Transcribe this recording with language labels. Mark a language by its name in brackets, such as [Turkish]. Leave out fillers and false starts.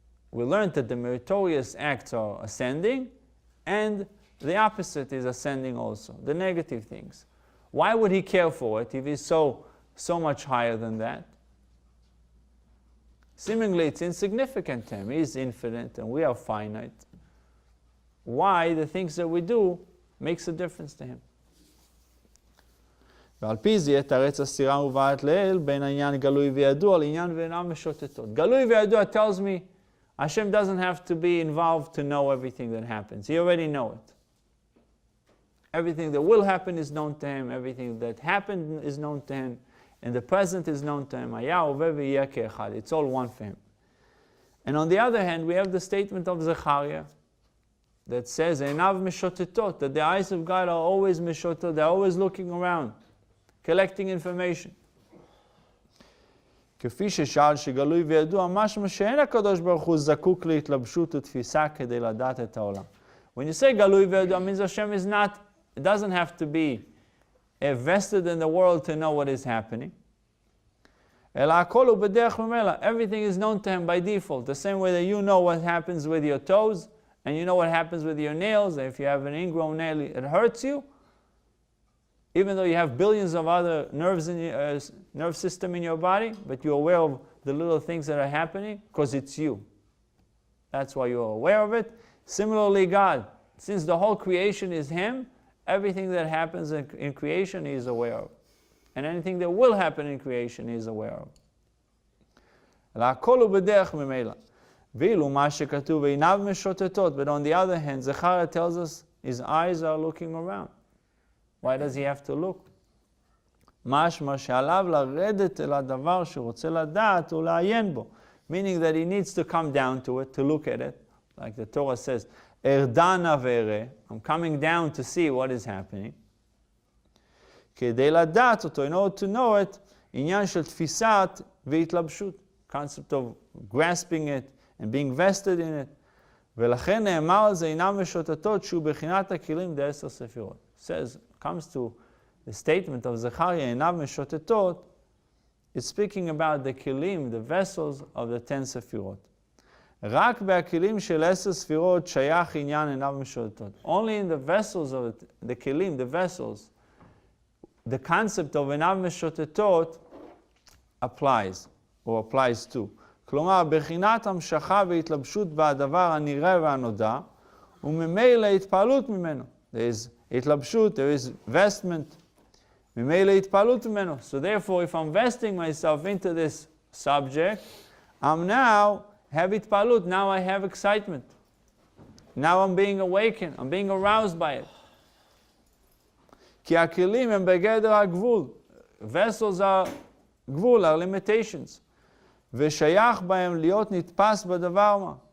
[English] We learned that the meritorious acts are ascending, and the opposite is ascending also, the negative things. Why would he care for it if he's so much higher than that? Seemingly it's insignificant to him. He is infinite and we are finite. Why the things that we do makes a difference to him? [Hebrew] ועל פי זה יתרץ הסתירה המובאת לעיל בין העניין גלוי וידוע לעניין ואינם משוטטות. גלוי וידוע [English] tells me Hashem doesn't have to be involved to know everything that happens. He already knows it. Everything that will happen is known to him. Everything that happened is known to him. And the present is known to him. It's all one for him. And on the other hand, we have the statement of Zechariah that says, [Hebrew] Einav mishotetot, [English] that the eyes of God are always mishotetot, they're always looking around, collecting information. [Hebrew] כפי ששאל שגלוי וידוע, משמע שאין הקדוש ברוך הוא זקוק להתלבשות ותפיסה כדי לדעת את העולם. [English] When you say [Hebrew] גלוי וידוע, [English] means Hashem is not, it doesn't have to be vested in the world to know what is happening. [Hebrew] אלא הכל הוא בדרך ממילא. [English] Everything is known to him by default. The same way that you know what happens with your toes, and you know what happens with your nails. If you have an ingrown nail, it hurts you. Even though you have billions of other nerves in your nerve system in your body, but you're aware of the little things that are happening because it's you. That's why you're aware of it. Similarly, God, since the whole creation is Him, everything that happens in creation He is aware of. And anything that will happen in creation He is aware of. [Hebrew] והכל הוא בדרך ממילא. ואילו מה שכתוב עיניו משוטטות, [English] but on the other hand, Zechariah tells us his eyes are looking around. Why does he have to look? [Hebrew] משמע שעליו לרדת אל הדבר שרוצה לדעת ולעיין בו. [English] Meaning that he needs to come down to it, to look at it. Like the Torah says, [Hebrew] ארדנה ואראה, [English] I'm coming down to see what is happening. [Hebrew] כדי לדעת אותו, [English] in order to know it, [Hebrew] עניין של תפיסת והתלבשות. [English] Concept of grasping it and being vested in it. [Hebrew] ולכן נאמר על זה אינם משוטטות שהוא בחינת הכלים ד10 ספירות. [English] Says, comes to the statement of Zechariah, [Hebrew] אינם משוטטות, [English] it's speaking about the kelim, the vessels of the 10 ספירות. [Hebrew] רק בהכלים של 10 ספירות שייך עניין אינם משוטטות. [English] Only in the vessels of the kelim, the vessels, the concept of [Hebrew] אינם משוטטות [English] applies, or applies to. [Hebrew] כלומר, בחינת המשכה והתלבשות בדבר הנראה והנודע, וממילא התפעלות ממנו. [English] There is התלבשות, there is vestment. [Hebrew] ממילא התפעלות ממנו. [English] So therefore, if I'm vesting myself into this subject, I'm now have התפעלות, now I have excitement. Now I'm being awakened, I'm being aroused by it. [Hebrew] כי הכלים הם בגדר הגבול. [English] Vessels are גבול, are limitations. [Hebrew] ושייך בהם להיות נתפס בדבר מה.